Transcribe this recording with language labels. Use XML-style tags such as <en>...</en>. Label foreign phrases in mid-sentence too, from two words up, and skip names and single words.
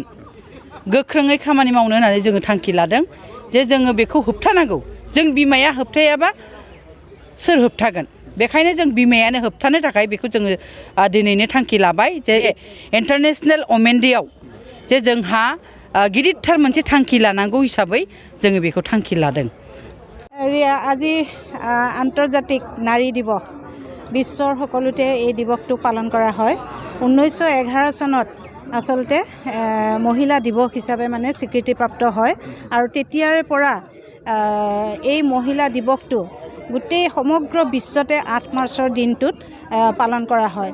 <brx>गोख्रोङै खामानि मावनो होननानै जोङो थांखि लादों जे जोङो बेखौ होबथानांगौ। जों बिमाया होबथायाबा सोर होबथागोन? बेखायनो जों बिमायानो होबथानो थाखाय बेखौ जोङो दिनैनो थांखि लाबाय जे</brx> <en>international women</en> <brx>डेआव जे जोंहा गिदिरथार मोनसे थांखि लानांगौ हिसाबै जोङो बेखौ थांखि लादों।</brx> <as>আজি আন্তৰ্জাতিক নাৰী দিৱস বিশ্বৰ সকলোতে এই দিৱসটো পালন কৰা হয়। 1911 চনত আচলতে মহিলা দিৱস হিচাপে মানে স্বীকৃতিপ্ৰাপ্ত হয় আৰু তেতিয়াৰে পৰা এই মহিলা দিৱসটো গোটেই সমগ্ৰ বিশ্বতে 8 মাৰ্চৰ দিনটোত পালন কৰা হয়।</as>